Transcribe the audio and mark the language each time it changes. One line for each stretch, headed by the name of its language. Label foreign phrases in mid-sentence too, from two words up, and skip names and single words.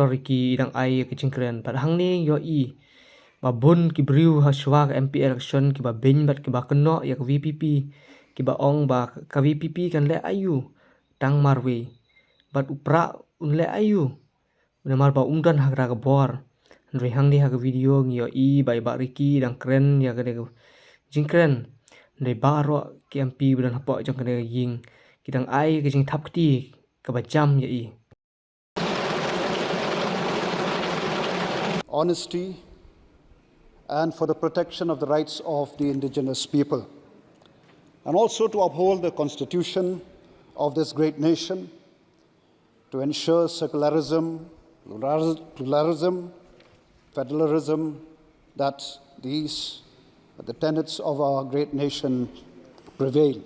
Khasi: Ricky dang ai ya ka jingkren. Pat hang ni yo ba bun ki briu ha shwa ka MP election ki ba bin bat ki ba keno ya ka VPP ki ba ong ba ka VPP kan le ayu tang marwe bat upra un le ayu una mar ba umdan hagra ka bor ndri hang di ha ka video ngi yo ba Ricky dang kren ya ka de jingkren ndri ba ro ki MP budan hapo jong ka de ying ki dang ai ka jing thap kti ka ba jam ya
English: honesty, and for the protection of the rights of the indigenous people, and also to uphold the constitution of this great nation, to ensure secularism, pluralism, federalism, that these are the tenets of our great nation prevail.